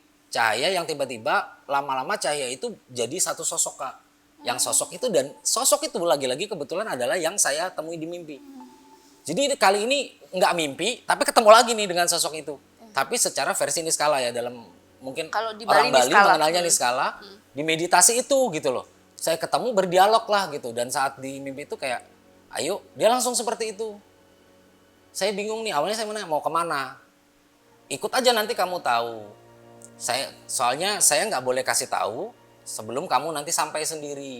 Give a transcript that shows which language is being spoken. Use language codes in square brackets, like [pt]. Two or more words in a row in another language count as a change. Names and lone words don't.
[id] Cahaya yang tiba-tiba lama-lama cahaya itu jadi satu sosok, Kak. Yang sosok itu, dan sosok itu lagi-lagi kebetulan adalah yang saya temui di mimpi. Jadi kali ini nggak mimpi, tapi ketemu lagi nih dengan sosok itu. Tapi secara versi niskala ya, dalam mungkin Kalau di orang Bali Bali niskala. mengenalnya niskala. Di meditasi itu gitu loh. Saya ketemu berdialog lah gitu, dan saat di mimpi itu kayak, ayo, dia langsung seperti itu. Saya bingung nih, awalnya saya mau kemana? Ikut aja nanti kamu tahu. Soalnya saya nggak boleh kasih tahu sebelum kamu nanti sampai sendiri.